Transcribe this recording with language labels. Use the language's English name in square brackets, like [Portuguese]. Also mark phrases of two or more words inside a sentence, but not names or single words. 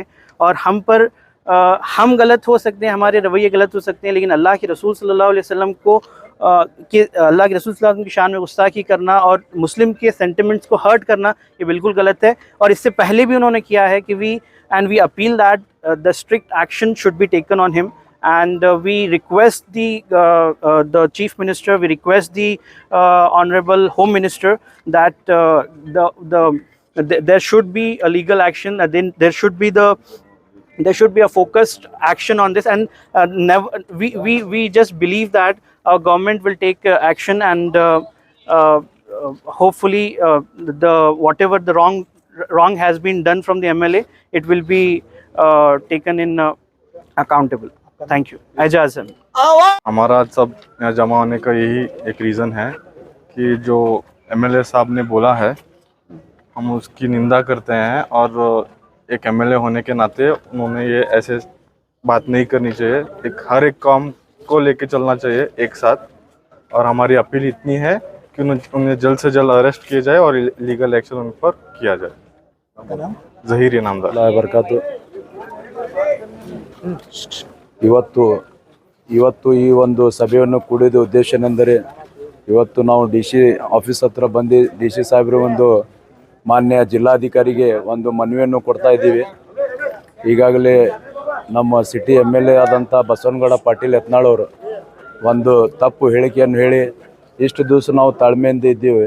[Hindi] और हम गलत हो सकते हैं, हमारे रवैये गलत हो सकते हैं, लेकिन अल्लाह के रसूल [Arabic] صلى الله عليه وسلم [Hindi] को अल्लाह के रसूल [Arabic] صلى الله عليه وسلم [Hindi] की शान में गुस्ताखी करना और मुस्लिम के सेंटिमेंट्स को हर्ट करना, ये बिल्कुल गलत है। [English] और इससे पहले भी उन्होंने किया है कि we appeal that the strict action should be taken on him, and we request the chief minister, we request the honorable home minister that there should be a legal action, then there should be a focused action on this, and we just believe that our government will take action, and hopefully whatever the wrong has been done from the MLA, it will be taken in accountable. thank you. [Hindi] एजाज हमारा सब यहाँ जमा होने का यही एक रीज़न है कि जो एमएलए साहब ने बोला है हम उसकी निंदा करते हैं, और एक एमएलए होने के नाते उन्होंने ये ऐसे बात नहीं करनी चाहिए। हर एक काम को लेके चलना चाहिए एक साथ, और हमारी अपील इतनी है कि उन्हें जल्द से जल्द अरेस्ट किया जाए और [English] legal action [Hindi] उन पर किया जाए। ज़हीर इनामदार बरकत। [Kannada] ಇವತ್ತು ಈ ಒಂದು ಸಭೆಯನ್ನು ಕೂಡಿದ ಉದ್ದೇಶನೆಂದರೆ, ಇವತ್ತು ನಾವು [English] DC office [Kannada] ಹತ್ರ ಬಂದು DC ಸಾಹೇಬರು ಒಂದು ಮಾನ್ಯ ಜಿಲ್ಲಾಧಿಕಾರಿಗೆ ಒಂದು ಮನವಿಯನ್ನು ಕೊಡ್ತಾ ಇದ್ದೀವಿ। ಈಗಾಗಲೇ ನಮ್ಮ ಸಿಟಿ MLA ಆದಂಥ ಬಸವನಗೌಡ ಪಾಟೀಲ್ ಯತ್ನಾಳ್ ಅವರು ಒಂದು ತಪ್ಪು ಹೇಳಿಕೆಯನ್ನು ಹೇಳಿ ಇಷ್ಟು ದಿವಸ ನಾವು ತಾಳ್ಮೆಯಿಂದ ಇದ್ದೀವಿ।